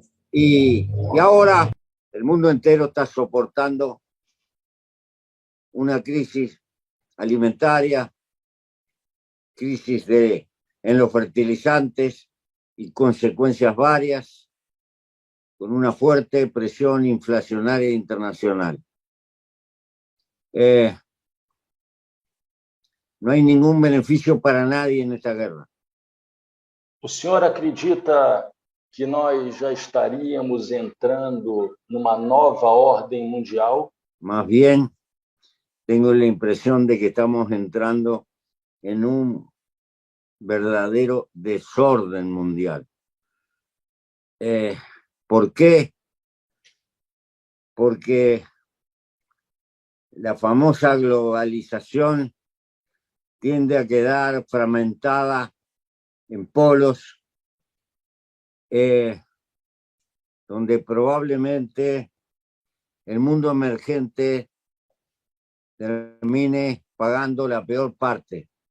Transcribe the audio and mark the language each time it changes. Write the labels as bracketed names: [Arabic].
[Spanish] Y ahora el mundo entero está soportando una crisis alimentaria, crisis en los fertilizantes y consecuencias varias, con una fuerte presión inflacionaria internacional. No hay ningún beneficio para nadie en esta guerra. [Portuguese] O senhor acredita que nós já estaríamos entrando numa nova ordem mundial? [Spanish] Más bien, tengo la impresión de que estamos entrando en un verdadero desorden mundial. ¿Por qué? Porque la famosa globalización tiende a quedar fragmentada en polos, donde probablemente el mundo emergente termine pagando la peor parte.